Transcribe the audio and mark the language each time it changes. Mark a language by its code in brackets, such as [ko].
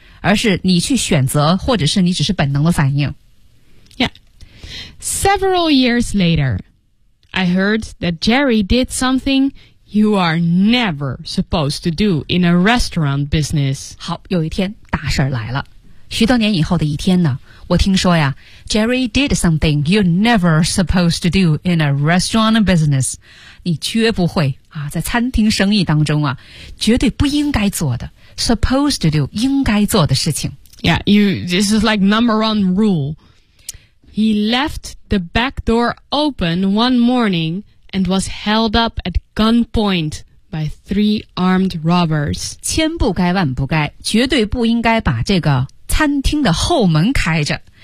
[zh] 而是你去选择，或者是你只是本能的反应。 [en] Yeah. Several years later, I heard that Jerry did something you are never supposed to do in a restaurant business. [zh] 好，有一天大事儿来了。许多年以后的一天呢，我听说呀 ， [en] Jerry did something you never supposed to do in a restaurant business. [zh] 你绝不会啊，在餐厅生意当中啊，绝对不应该做的。 [en] Supposed to do, [zh] 应该做的事情。 [en] Yeah, you, this is like number one rule. He left the back door open one morning and was held up at gunpoint by three armed robbers. [zh] 千不该万不该，绝对不应该把这个餐厅的后门开着。